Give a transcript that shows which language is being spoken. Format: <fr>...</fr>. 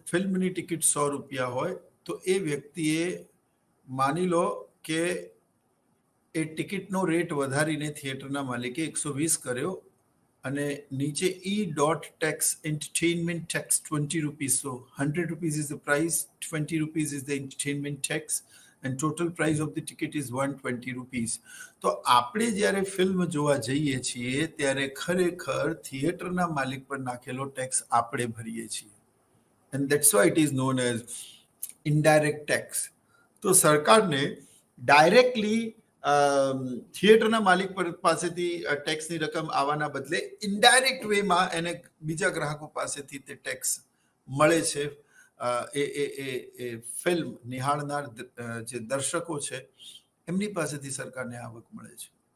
<gu>ફિલ્મની ટિકિટ 100 રૂપિયા હોય તો એ વ્યક્તિએ માની લો કે એ ટિકિટનો રેટ વધારીને થિયેટરના માલિકે 120 કર્યો અને નીચે tax, entertainment tax 20 rupees.</gu> <en>So 100 rupees is the price, 20 rupees is the entertainment tax and total price of the ticket is 120 rupees.</en> <gu>તો આપણે જ્યારે ફિલ્મ જોવા જઈએ છીએ ત્યારે ખરેખર થિયેટરના માલિક પર નાખેલો ટેક્સ આપણે ભરીએ છીએ.</gu> <en>and that's why it is known as indirect tax.</en> <gu>તો સરકારને ડાયરેક્ટલી થિયેટરના માલિક પાસેથી ટેક્સની રકમ આવવાના બદલે ઇનડાયરેક્ટ વેમાં એને બીજા ગ્રાહકો પાસેથી તે ટેક્સ મળે છે. એ ફિલ્મ નિહાળનાર જે દર્શકો છે એમની પાસેથી સરકારને આવક મળે છે.</gu>